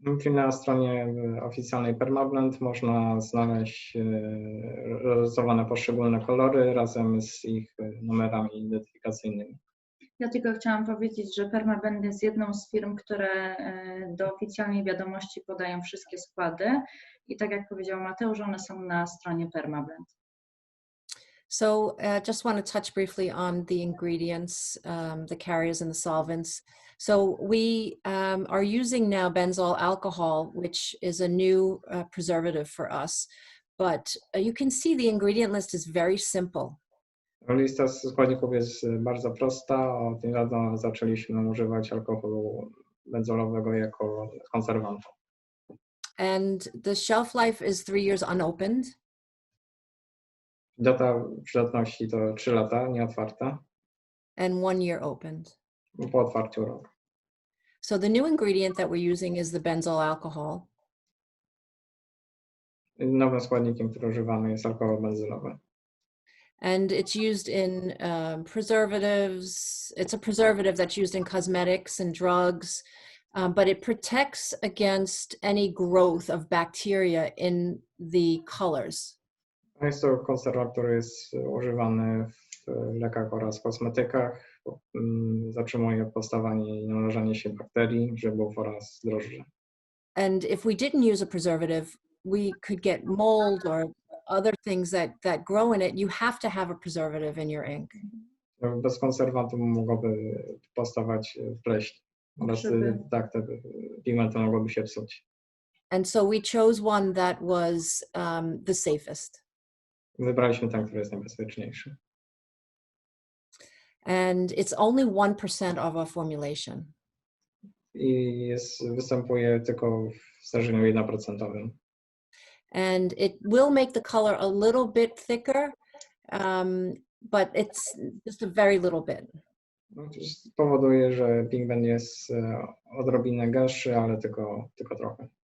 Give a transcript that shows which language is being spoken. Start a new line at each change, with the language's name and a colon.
Polish: Na stronie oficjalnej Permablend można znaleźć rozrysowane poszczególne kolory razem z ich numerami identyfikacyjnymi. Ja tylko chciałam powiedzieć, że Perma Blend jest jedną z firm, które do oficjalnej wiadomości podają wszystkie składy i tak jak powiedział Mateusz, one są na stronie Perma Blend.
English: So just want to touch briefly on the ingredients, the carriers and the solvents. So we are using now benzyl alcohol, which is a new preservative for us, but you can see the ingredient list is very simple.
Polish: Lista składników jest bardzo prosta. Od niedawna zaczęliśmy używać alkoholu benzolowego jako konserwantu.
English: And the shelf life is 3 years unopened.
Polish: Data przydatności to 3 lata, nieotwarta.
English: And 1 year opened.
Polish: Po otwarciu rok.
English: So the new ingredient that we're using is the benzyl alcohol.
Polish: Nowym składnikiem, który używamy, jest alkohol benzylowy.
English: And it's used in preservatives. It's a preservative that's used in cosmetics and drugs, but it protects against any growth of bacteria in the colors.
Polish: Jest to konserwant, który jest używany w lekach oraz kosmetykach. Zatrzymuje powstawanie i namnażanie się bakterii, grzybów oraz drożdży.
English: And if we didn't use a preservative, we could get mold or other things that grow in it. You have to have a preservative in your ink.
Polish: Bez konserwantu mogłoby powstawać pleśń. Oraz tak, te pigmenty mogłyby się psuć.
English: And so we chose one that was the safest.
Polish: Wybraliśmy ten, który jest najbezpieczniejszy.
English: And it's only 1% of our formulation.
Polish: I występuje tylko w stężeniu 1%.
English: And it will make the color a little bit thicker, but it's just a very little bit.
Polish: Powoduje, że pigment jest odrobinę gęstszy, ale tylko trochę.